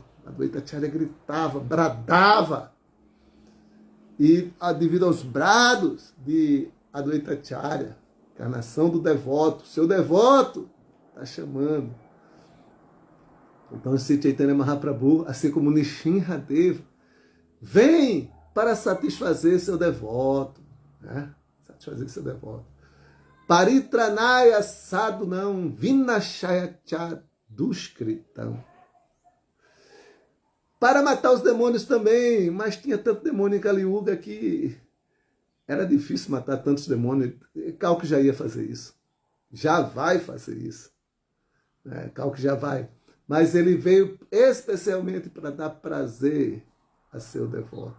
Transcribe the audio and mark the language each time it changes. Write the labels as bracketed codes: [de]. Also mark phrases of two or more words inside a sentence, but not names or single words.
[pt] Adwaita Acharya gritava, bradava. E devido aos brados de Adwaita Acharya, encarnação do devoto, seu devoto está chamando. Então esse Chaitanya Mahaprabhu, assim como Nishinradeva, vem para satisfazer seu devoto, né? Satisfazer seu devoto. [sa] परित्राणाय साधूनां विनाशाय च दुष्कृताम्. [pt] Para matar os demônios também, mas tinha tanto demônio em Kali Yuga que era difícil matar tantos demônios. Kalki já ia fazer isso. Já vai fazer isso. Kalki já vai. Mas ele veio especialmente para dar prazer a seu devoto.